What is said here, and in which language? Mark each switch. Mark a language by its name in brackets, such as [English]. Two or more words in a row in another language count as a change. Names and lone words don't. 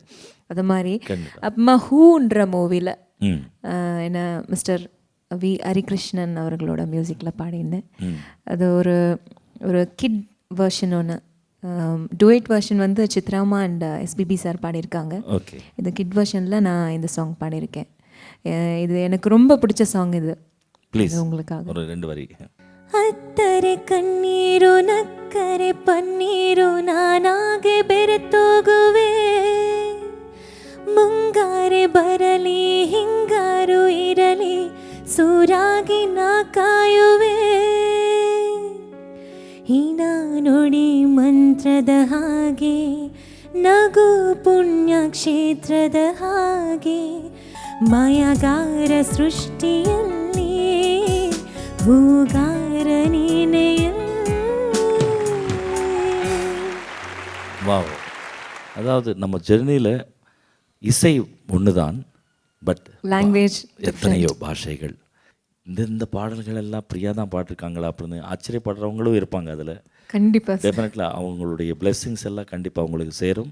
[Tamil] அது மாதிரி அப்புறமா ஹூன்ற மூவியில் என்ன மிஸ்டர் வி ஹரிகிருஷ்ணன் அவர்களோட மியூசிக்கில் பாடியிருந்தேன். அது ஒரு [English] kid version [Tamil] ஒன்று, [English] duet version [Tamil] வந்து சித்ராமா அண்ட் எஸ்பிபி சார் பாடியிருக்காங்க. இந்த [English] kid versionil [Tamil] நான் இந்த சாங் பாடியிருக்கேன். இது எனக்கு ரொம்ப பிடிச்ச சாங். இது ப்ளீஸ் உங்களுக்காக ஒரு 2 வரி. [Kannada] ಅತ್ತರೆ ಕಣ್ಣೀರು ನಕ್ಕರೆ ಪನ್ನೀರು ನಾನಾಗೆ ಬೆರೆತೋಗುವೆ, ಮುಂಗಾರೆ ಬರಲಿ ಹಿಂಗಾರು ಇರಲಿ ಸೂರಾಗಿ ನಾ ಕಾಯುವೆ, ಹೀನ ನುಡಿ ಮಂತ್ರದ ಹಾಗೆ ನಗು ಪುಣ್ಯಕ್ಷೇತ್ರದ ಹಾಗೆ ಮಾಯಗಾರ ಸೃಷ್ಟಿಯಲ್ಲಿ ಹೂಗಾರ ನೀನೆಯಲ್ಲಿ. [Tamil] வாவ். அதாவது நம்ம ஜெர்னியில் இசை ஒன்று தான், பட் லாங்குவேஜ் எத்தனையோ பாஷைகள். இந்த பாடல்கள் எல்லாம் பிரியா தான் பாட்டிருக்காங்களா அப்படின்னு ஆச்சரியப்படுறவங்களும் இருப்பாங்க. அதில் கண்டிப்பாக டெஃபினெட்லி அவங்களுடைய blessings எல்லாம் கண்டிப்பாக அவங்களுக்கு சேரும்.